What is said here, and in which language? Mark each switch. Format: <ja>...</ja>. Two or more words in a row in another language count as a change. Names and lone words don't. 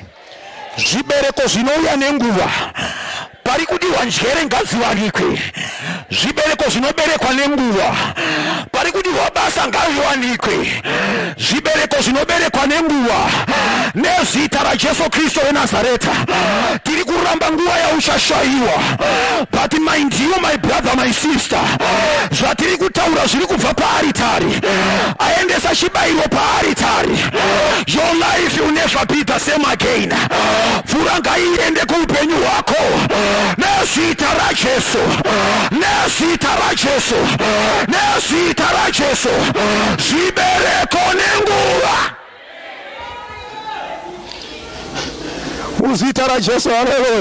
<sn>Zvibereko zvinouya nenguva. Pari kudiwa njere ngaziwanikwe. Zvibereko zvinoberekwa nenguva. Pari kudiwa basa ngaiwanikwe. Zvibereko zvinoberekwa nenguva. Nezita raJesu Kristu weNazareta. Tiri kuramba nguva yauchashayiwa.</sn> <en>But mind you, my brother, my sister,</en> <sn>zvatiri kutaura zviri kubva paaritari. Aendesa chibayiro paaritari.</sn> <en>Your life will never be the same again.</en> <sn>Mvura ngaiende kuupenyu hwako. Nezita raJesu. Nezita raJesu. Nezita raJesu. Zvibereko nenguva. Muzita raJesu. Haleluya.</sn>